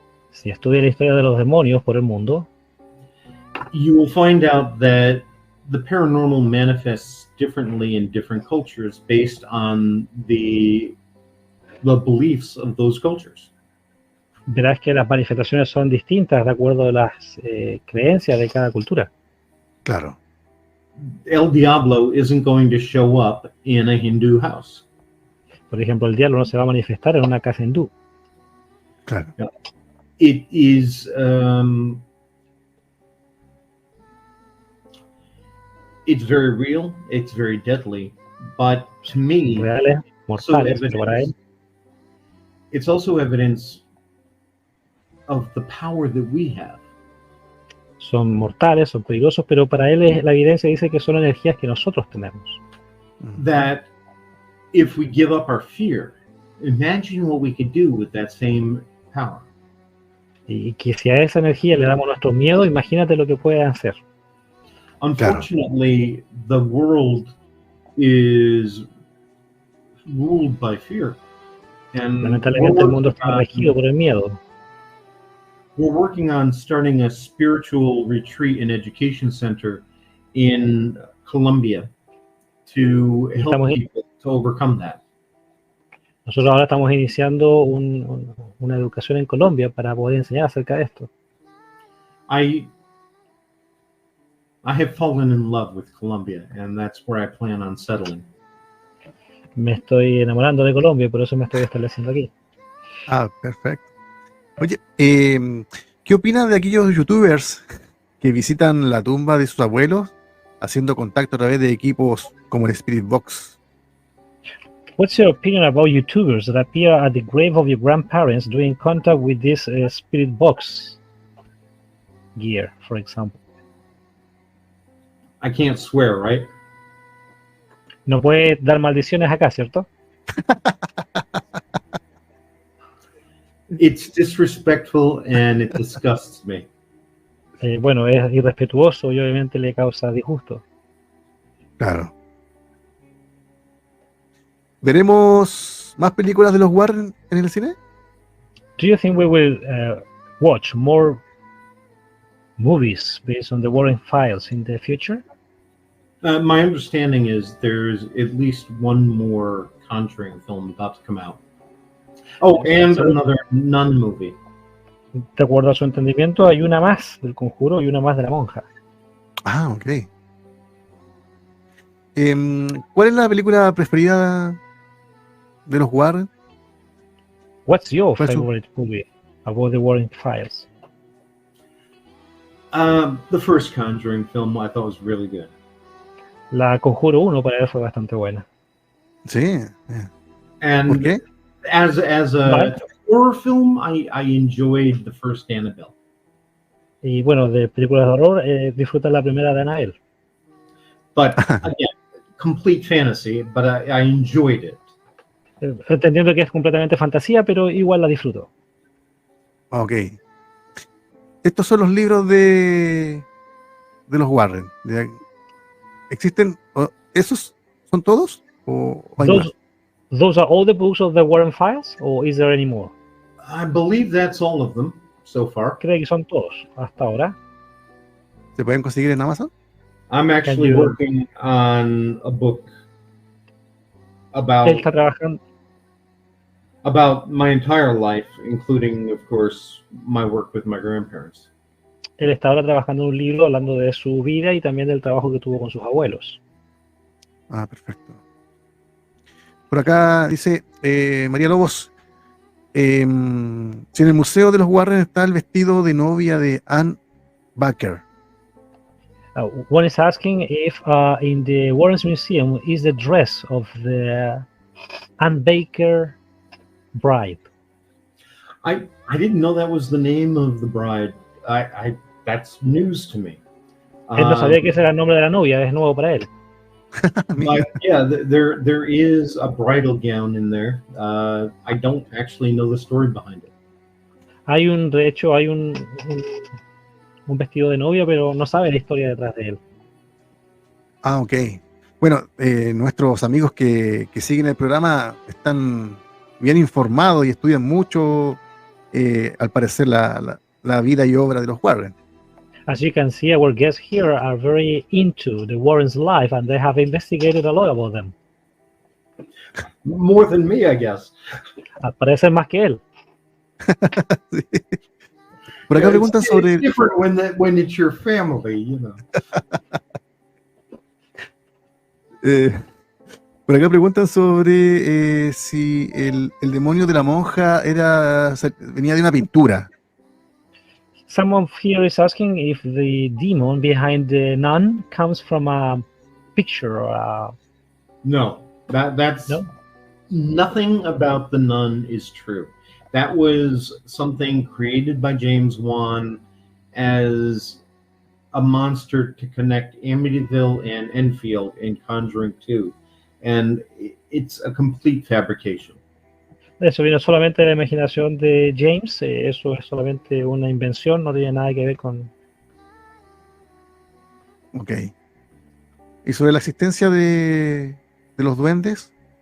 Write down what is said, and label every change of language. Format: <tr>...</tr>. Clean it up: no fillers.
<es>si estudia la historia de los demonios por el mundo,</es> <en>you will find out that the paranormal manifests differently in different cultures based on the beliefs of those cultures.</en> <es>Verás que las manifestaciones son distintas de acuerdo a las creencias de cada cultura. Claro. El Diablo</es> <en>isn't going to show up in a Hindu house.</en> <es>Por ejemplo, el diablo no se va a manifestar en una casa hindú. Claro.</es> <en>It is it's very real, it's very deadly, but to me,</en> <es>reales, mortales, pero para él,</es> <en>it's also evidence of the power that we have.</en> <es>Son mortales, son peligrosos, pero para él la evidencia dice que son energías que nosotros tenemos.</es> <en>That if we give up our fear, imagine what we could do with that same power.</en> <es>Y que si a esa energía le damos nuestro miedo, imagínate lo que puede hacer.</es> <en>Unfortunately, the world is ruled by fear. And</en> <es>lamentablemente el mundo está regido por el miedo.</es> <en>We're working on starting a spiritual retreat and education center in Colombia to help people to overcome that.</en> <es>Nosotros ahora estamos iniciando una educación en Colombia para poder enseñar acerca de esto.</es> <en>I have fallen in love with Colombia, and that's where I plan on settling.</en> <es>Me estoy enamorando de Colombia, por eso me estoy estableciendo aquí. Ah, perfecto. Oye, ¿qué opinas de aquellos youtubers que visitan la tumba de sus abuelos haciendo contacto a través de equipos como el Spirit Box?</es> <en>What's your opinion about YouTubers that appear at the grave of your grandparents doing contact with this Spirit Box gear, for example? I can't swear, right?</en> <es>No puede dar maldiciones acá, ¿cierto?</es> <en>It's disrespectful and it disgusts me.</en> <es>Bueno, es irrespetuoso y obviamente le causa disgusto. Claro. ¿Veremos más películas de los Warren en el cine?</es> <en>Do you think we will watch more movies based on the Warren files in the future? My understanding is there's at least one more Conjuring film about to come out. Oh, and another nun movie.</en> <es>De acuerdo a su entendimiento, hay una más del Conjuro y una más de la monja. Ah, ok. ¿Cuál es la película preferida de los Warren?</es> <en>What's your favorite movie about the Warren files? The first Conjuring film I thought was really good.</en> <es>La Conjuro 1 para él fue bastante buena. Sí.</es> <en>And</en> <es>¿Por qué?</es> <en>As a horror film, I enjoyed the first Annabelle.</en> <es>Y bueno, de películas de horror, disfruta la primera de Annabelle.</es> <en>But again, complete fantasy, but I enjoyed it.</en> <es>Entendiendo que es completamente fantasía, pero igual la disfruto. Ok. Estos son los libros de los Warren. ¿Existen? ¿Esos son todos? ¿O hay más?</es> <en>Those are all the books of the Warren files, or is there any more? I believe that's all of them so far.</en> <es>Creo que son todos hasta ahora. ¿Se pueden conseguir en Amazon?</es> <en>I'm actually working on a book</en> <es>Él está trabajando</es> <en>about my entire life, including, of course, my work with my grandparents.</en> <es>Él está ahora trabajando en un libro hablando de su vida y también del trabajo que tuvo con sus abuelos. Ah, perfecto. Por acá dice María Lobos, si en el museo de los Warren está el vestido de novia de Anne Baker.</es> <en>One is asking if in the Warren's Museum is the dress of the Ann Baker bride. I didn't know that was the name of the bride. That's news to me.</en> <es>Él no sabía que ese era el nombre de la novia, es nuevo para él.</es> <en>But yeah, there is a bridal gown in there. I don't actually know the story behind it.</en> <es>De hecho, hay un vestido de novia, pero no sabe la historia detrás de él. Ah, ok. Bueno, nuestros amigos que siguen el programa están bien informados y estudian mucho, al parecer, la vida y obra de los Warren.</es> <en>As you can see, our guests here are very into the Warren's life, and they have investigated a lot about them. More than me, I guess.</en> <es>Parece más que él. Sí. Por acá preguntan sobre...</es> <en>It's different when it's your family, you know.</en> <es>Por acá preguntan sobre si el demonio de la monja venía de una pintura.</es> <en>Someone here is asking if the demon behind the nun comes from a picture or No, that's no? Nothing about the nun is true. That was something created by James Wan as a monster to connect Amityville and Enfield in Conjuring 2. And it's a complete fabrication.</en> <es>Eso vino solamente de la imaginación de James, eso es solamente una invención, no tiene nada que ver con... Ok. ¿Y sobre la existencia de los duendes?</es>